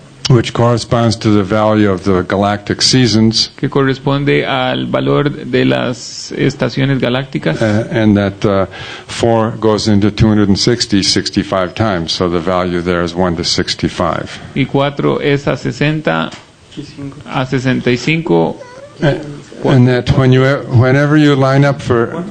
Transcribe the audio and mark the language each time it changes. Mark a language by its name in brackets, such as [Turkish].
[English] which corresponds to the value of the galactic seasons, [Spanish] que corresponde al valor de las estaciones galácticas, [English] and that 4 goes into 265 times, so the value there is 1 to 65. [Spanish] y 4 es a 60 a 65. [English] And that whenever you line up for